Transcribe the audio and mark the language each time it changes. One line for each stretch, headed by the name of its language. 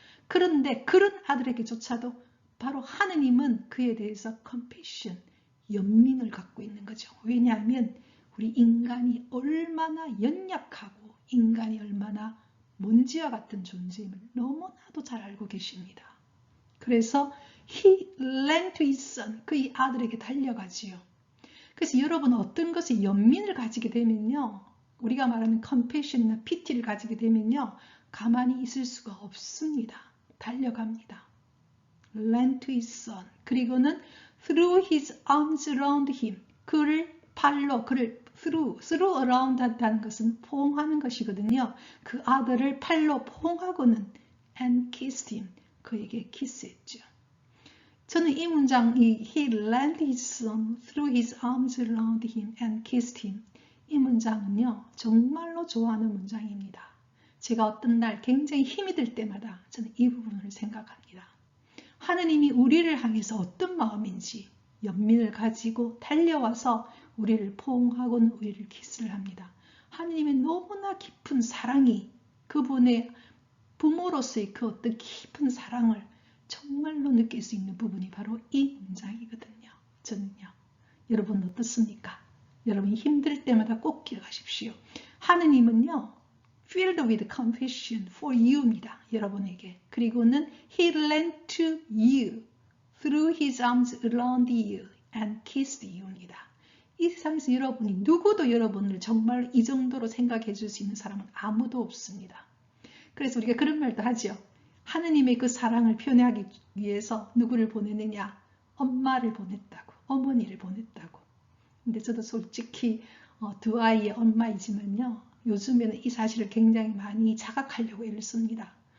Korean: 그런데 그런 아들에게조차도 바로 하느님은 그에 대해서 compassion, 연민을 갖고 있는 거죠. 왜냐하면 우리 인간이 얼마나 연약하고 인간이 얼마나 먼지와 같은 존재임을 너무나도 잘 알고 계십니다.
English: 그래서 he ran to his son,
Korean: 그의 아들에게 달려가지요.
English: 그래서 여러분 어떤 것에 연민을 가지게 되면요. 우리가 말하는 compassion이나 pity를 가지게 되면요. 가만히 있을 수가 없습니다.
Korean: 달려갑니다.
English: ran to his son. 그리고는 threw his arms around him.
Korean: 그를 팔로, 그를 through around 한다는 것은 포옹하는 것이거든요. 그 아들을 팔로 포옹하고는
English: and kissed him.
Korean: 그에게 키스했죠. 저는 이 문장,
English: he ran his son, threw his arms around him and kissed him.
Korean: 이 문장은요, 정말로 좋아하는 문장입니다. 제가 어떤 날 굉장히 힘이 들 때마다 저는 이 부분을 생각합니다. 하느님이 우리를 향해서 어떤 마음인지 연민을 가지고 달려와서 우리를 포옹하고는 우리를 키스를 합니다. 하느님의 너무나 깊은 사랑이, 그분의 부모로서의 그 어떤 깊은 사랑을 정말로 느낄 수 있는 부분이 바로 이 문장이거든요. 저는요. 여러분 어떻습니까? 여러분이 힘들 때마다 꼭 기억하십시오. 하느님은요.
English: filled with compassion for you입니다.
Korean: 여러분에게.
English: 그리고는 he ran to you, threw his arms around you and kissed you입니다.
Korean: 이 세상에서 여러분이 누구도 여러분을 정말 이 정도로 생각해 줄 수 있는 사람은 아무도 없습니다. 그래서 우리가 그런 말도 하죠. 하느님의 그 사랑을 표현하기 위해서 누구를 보내느냐? 엄마를 보냈다고, 어머니를 보냈다고. 근데 저도 솔직히 두 아이의 엄마이지만요. 요즘에는 이 사실을 굉장히 많이 자각하려고 애를 씁니다.